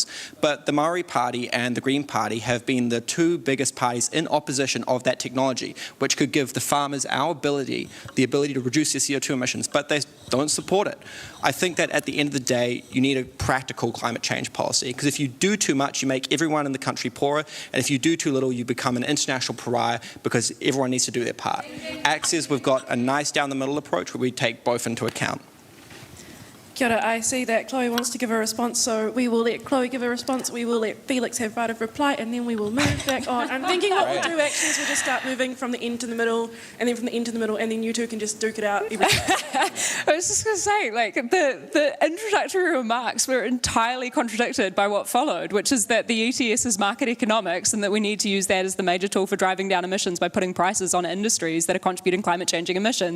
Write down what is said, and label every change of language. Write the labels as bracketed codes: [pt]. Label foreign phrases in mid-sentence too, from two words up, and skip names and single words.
[en] But the Māori Party and the Green Party have been the two biggest parties in opposition of that technology, which could give the farmers the ability to reduce their CO2 emissions, but they don't support it. I think that at the end of the day, you need a practical climate change policy, because if you do too much, you make everyone in the country poorer, and if you do too little, you become an international pariah, because everyone needs to do their part. ACT says we've got a nice down-the-middle approach where we take both into account. [mi] Kia ora, [en] I see that Chlöe wants to give a response, so we will let Chlöe give a response, we will let Felix have right of reply, and then we will move back on. I'm thinking what we'll do actually is we'll just start moving from the end to the middle, and then from the end to the middle, and then you two can just duke it out every time. I was just going to say, like, the introductory remarks were entirely contradicted by what followed, which is that the ETS is market economics and that we need to use that as the major tool for driving down emissions by putting prices on industries that are contributing climate-changing emissions.